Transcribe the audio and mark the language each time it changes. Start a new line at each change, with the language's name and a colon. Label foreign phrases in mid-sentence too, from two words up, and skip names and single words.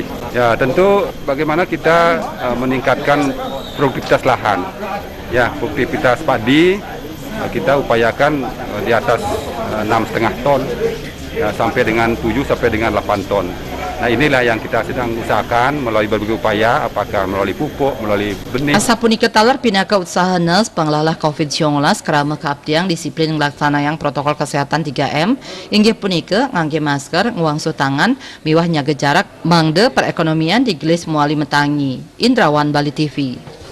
Indonesian: Ya, tentu bagaimana kita meningkatkan produktivitas lahan. Ya, produktivitas padi kita upayakan di atas 6,5 ton ya, sampai dengan 7 sampai dengan 8 ton. Nah, inilah yang kita sedang usahakan melalui berbagai upaya, apakah melalui pupuk, melalui benih.
Balinese: Asapuni ketalar pinaka usahanes panglalah COVID-19 kerama keabdiang disiplin ngelaksanayang
Indonesian: protokol kesehatan 3M,
Balinese: inggih punika ngangge masker, nguangsu tangan, miwah nyaga jarak, mangde perekonomian digelis muali metangi.
Indonesian: Indrawan Bali TV.